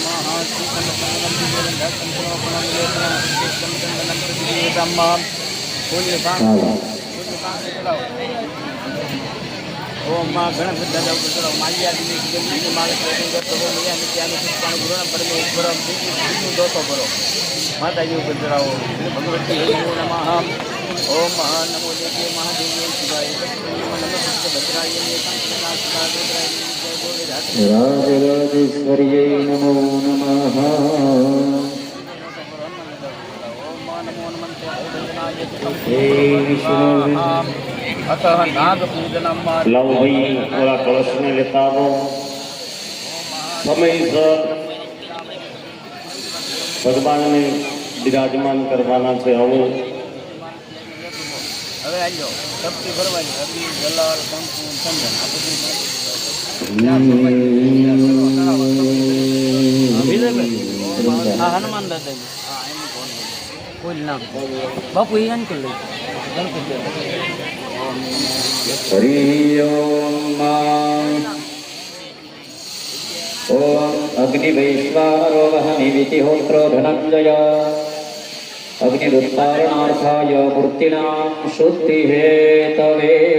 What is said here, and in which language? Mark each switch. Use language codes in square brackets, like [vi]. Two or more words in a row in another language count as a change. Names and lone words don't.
[gu] ઓમ ગણપતિ દાદા ઉપર માલ્યાદિની પરમેશ્વરમ દોતો કરો. માતાજી ઉપર ચડાવો. [sa] भगवती नमो नमः ओम नमो देवी महादेवी शिवाय भद्राय राजराजेश्वर्यै नमो नमः. अतः नागपूजनम [gu] લાવો ભાઈ ઓલા કળશને લેતા આવો. સમયસર ભગવાનને બિરાજમાન કરવાના છે. આવો હવે આજો શક્તિ ભરવાની અગ્નિ જલાલ કંકુ ચંદન આ બધું હનુમાન દાદા કોઈ નામ બાપુ એ અંકલ ગણપતિ [sa] हरि ओम ओम अग्निवैश्वानरो वहनिविति होत्रो धनंजय अग्निरुत्तारणार्थाय मूर्तिनां शुद्धि हेतवे